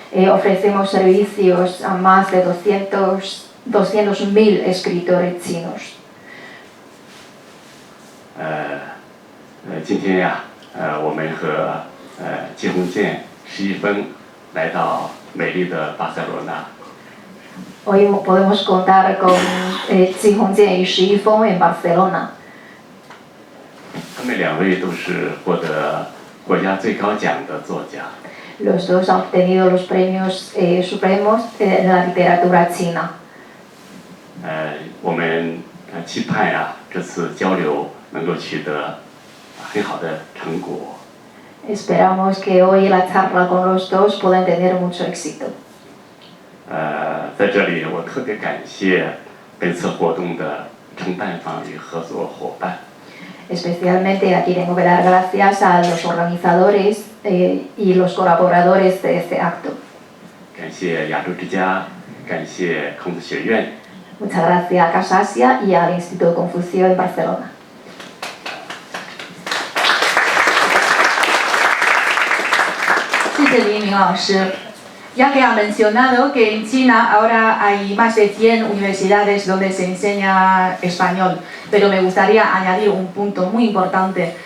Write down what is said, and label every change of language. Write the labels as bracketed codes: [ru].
[es] Ofrecemos servicios a más de 200.000 escritores chinos. [zh] 今天我们和季鸿渐、施一峰来到美丽的巴塞罗那。 [es] Hoy podemos contar con Ji Hongjian y Shi Yifeng en Barcelona. [zh] 他们2位都是获得国家最高奖的作家。 [es] Los dos han obtenido los premios supremos en la literatura china. [zh] 我们期盼这次交流能够取得很好的成果。 [es] Esperamos que hoy la charla con los dos puedan tener mucho éxito. [zh] 在这里我特别感谢本次活动的承办方与合作伙伴。 [es] Especialmente aquí tengo que dar gracias a los organizadores y los colaboradores de este acto. [zh] 感谢亚洲之家，感谢孔子学院。 [es] Muchas gracias a Casa Asia y al Instituto Confucio en Barcelona. [zh] 谢谢黎明老师。 [es] Ya que ha mencionado que en China ahora hay más de 100 universidades donde se enseña español, pero me gustaría añadir un punto muy importante.